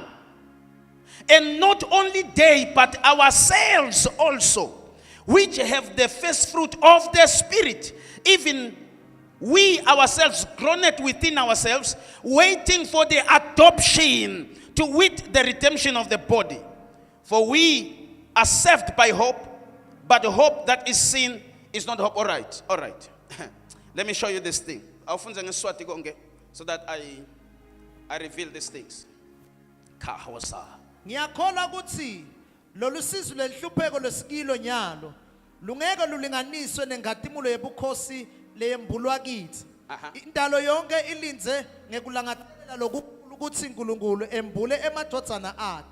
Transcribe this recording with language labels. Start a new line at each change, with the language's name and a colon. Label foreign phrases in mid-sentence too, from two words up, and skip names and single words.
English: And not only they, but ourselves also, which have the first fruit of the Spirit, even we ourselves groaneth within ourselves, waiting for the adoption, to wit, the redemption of the body. For we are saved by hope, but the hope that is seen is not hope. All right. Let me show you this thing. So that I reveal these things.
Swati: Ngiyakholwa ukuthi lolu sizwe lehlupheko lesikilo nyalo lungeke lulinganiswe nengadimulo yebukhosi leyembulwa kithi. Indalo yonke ilinze ngekulangathelela lokukhulu ukuthi uNkulunkulu embule emadodana akhe.